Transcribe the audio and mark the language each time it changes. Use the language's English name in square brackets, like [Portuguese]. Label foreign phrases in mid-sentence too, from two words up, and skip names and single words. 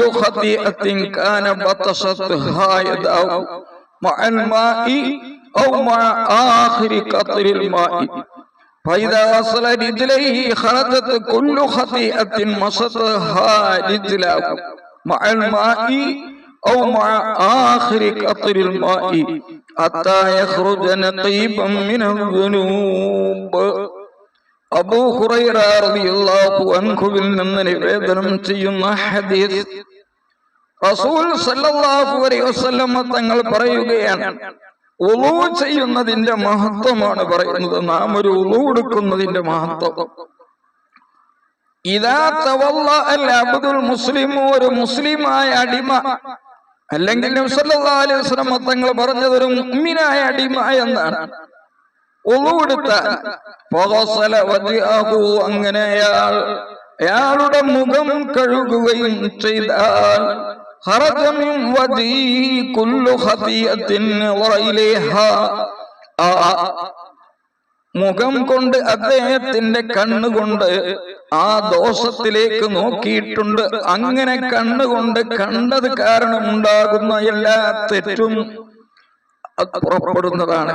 [Arabic] خطيئة كان بطشتها يده مع الماء أو مع آخر قطر الماء فإذا وصل رجليه خرجت كل خطيئة مشطها رجله مع الماء أو مع آخر قطر الماء حتى يخرج نقيبا من الذنوب. [Malayalam] അബൂ ഹുറൈറ റളിയല്ലാഹു അൻഹുവിൽ നിന്ന് നിവേദനം ചെയ്യുന്ന ഹദീസ്. റസൂൽ [Arabic] صلى الله عليه وسلم [Malayalam] തങ്ങൾ പറയുകയാണ്, ഉളൂ ചെയ്യുന്നതിന്റെ മഹത്വമാണ് പറയുന്നത്. നാം ഒരു ഉളൂ എടുക്കുന്നതിന്റെ മഹത്വം. [Arabic] إذا تولى العبد المسلم, [Malayalam] ഒരു മുസ്ലിമായ അടിമ, അല്ലെങ്കിൽ നബി [Arabic] صلى الله عليه وسلم [Malayalam] തങ്ങൾ പറഞ്ഞത് ഒരു മുഅ്മിനായ അടിമ എന്നാണ്. ഉളൂ എടുത്താൽ [Arabic] فغسل وجهه, [Malayalam] അങ്ങനെ അയാളുടെ മുഖം കഴുകുകയും ചെയ്താൽ [Arabic] خرج من وجهه كل خطيئة نظر إليها, [Malayalam] മുഖം കൊണ്ട് അദ്ദേഹത്തിന്റെ കണ്ണുകൊണ്ട് ആ ദോഷത്തിലേക്ക് നോക്കിയിട്ടുണ്ട്. അങ്ങനെ കണ്ണുകൊണ്ട് കണ്ടത് കാരണം ഉണ്ടാകുന്ന എല്ലാ തെറ്റും പുറപ്പെടുന്നതാണ്.